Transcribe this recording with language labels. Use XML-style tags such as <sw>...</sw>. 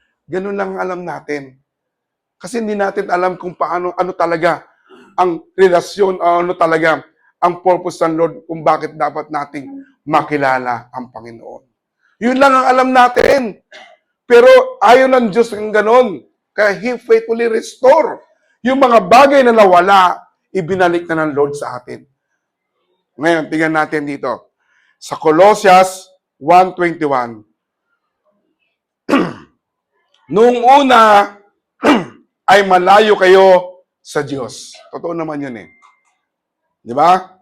<tl>Ganun lang ang alam natin. Kasi hindi natin alam kung paano, ano talaga ang relasyon, ano talaga ang purpose ng Lord kung bakit dapat nating makilala ang Panginoon. Yun lang ang alam natin. Pero ayaw ng Diyos ng ganon.</tl> <en>Kaya He faithfully restore.</en> <tl>Yung mga bagay na nawala, ibinalik na ng Lord sa atin. Ngayon, tingnan natin dito. Sa Colossians 1:21, noong una ay malayo kayo sa Diyos. Totoo naman yun eh. Di ba?</tl>